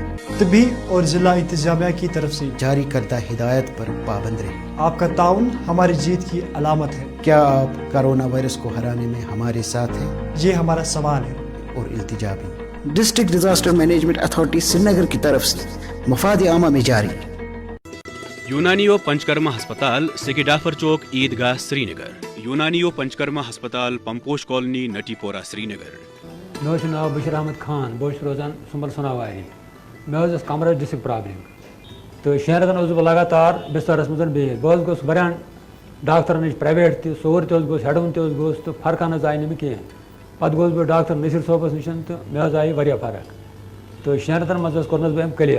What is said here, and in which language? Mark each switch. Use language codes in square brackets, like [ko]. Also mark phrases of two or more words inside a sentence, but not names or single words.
[ur] طبی اور ضلع انتظامیہ کی طرف سے جاری کردہ ہدایت پر پابند رہیں. آپ کا تعاون ہماری جیت کی علامت ہے. کیا آپ کرونا وائرس کو ہرانے میں ہمارے ساتھ ہیں؟ یہ ہمارا سوال ہے اور التجا بھی. ڈسٹرکٹ ڈیزاسٹر مینجمنٹ اتھارٹی سری نگر کی طرف سے مفاد عامہ میں جاری. یونانیو پنچکرما ہسپتال سکیڈافر چوک عیدگاہ سری نگر. یونانیو پنچکرما ہسپتال پمپوش کالونی نٹی پورہ سری نگر. [ks] مے ناو بشیر احمد خان بہت روزان سمبل سناواری مے کمرس [en] disk problem [ks] تو 6 رٮ۪تن بہٕ لگاتار بسترس منٛز بِہِتھ بہٕ گوٚس واریاہن ڈاکٹرن نِش پرٛایویٹ تہِ سور تہِ گوٚس ہٮ۪ڈوُن تہِ گوٚس تہٕ فرقا نہٕ آیہِ نہٕ مےٚ کینٛہہ پتہٕ گوٚس بہٕ ڈاکٹر نصیر صٲبس نِش تہٕ مےٚ آیہِ واریاہ فرق تہٕ 6 رٮ۪تن منٛز کوٚرنس بہٕ أمۍ کلیر